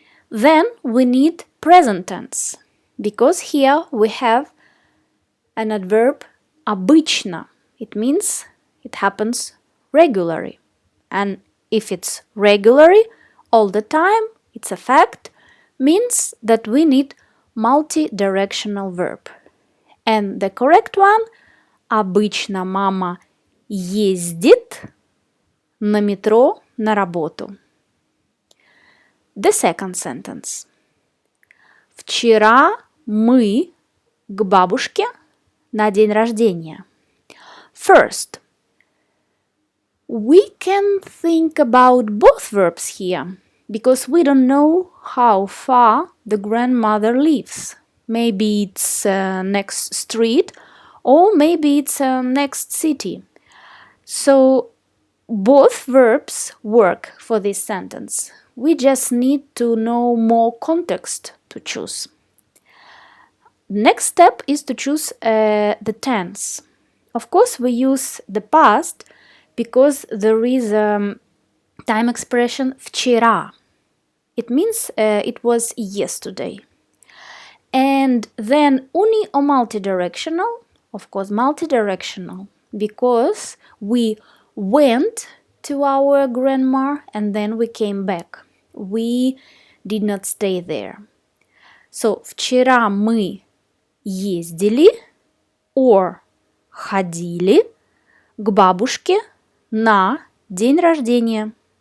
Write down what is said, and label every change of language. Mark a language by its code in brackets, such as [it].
[en] Then we need present tense because here we have an adverb обычно. It means it happens regularly. And if it's regularly all the time, it's a fact, means that we need multi-directional verb. And the correct one, [ru] обычно мама ездит на метро на работу. [en] The second sentence. [ru] Вчера мы к бабушке на день рождения. [en] First, we can think about both verbs here because we don't know how far the grandmother lives. Maybe it's next street or maybe it's next city. So both verbs work for this sentence. We just need to know more context to choose. Next step is to choose the tense. Of course, we use the past because there is a time expression вчера. It means it was yesterday. And then uni or multidirectional, of course multidirectional, because we went to our grandma and then we came back. We did not stay there. [ru] So вчера мы ездили or ходили к бабушке на день рождения.